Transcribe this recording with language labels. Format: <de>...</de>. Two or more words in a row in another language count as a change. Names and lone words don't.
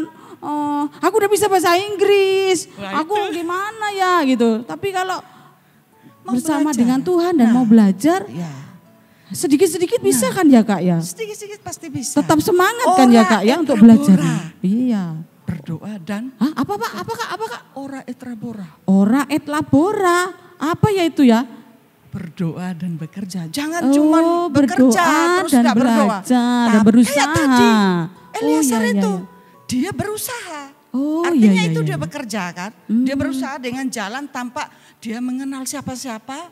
<id>Aku udah bisa bahasa Inggris. Aku gimana ya gitu. Tapi kalau bersama dengan Tuhan dan mau belajar, sedikit-sedikit bisa kan ya Kak ya? Sedikit-sedikit pasti bisa. Tetap semangat kan ya Kak ya untuk belajar. Iya. Berdoa dan apa Kak?</id> <la>Ora et labora. Ora et labora.</la> <id>Apa ya itu ya? Berdoa dan bekerja. Jangan cuma bekerja terus dan enggak berdoa. Dan berusaha. Tadi Eliezer itu dia berusaha. Artinya itu dia bekerja kan. Dia berusaha dengan jalan tanpa dia mengenal siapa-siapa.</id>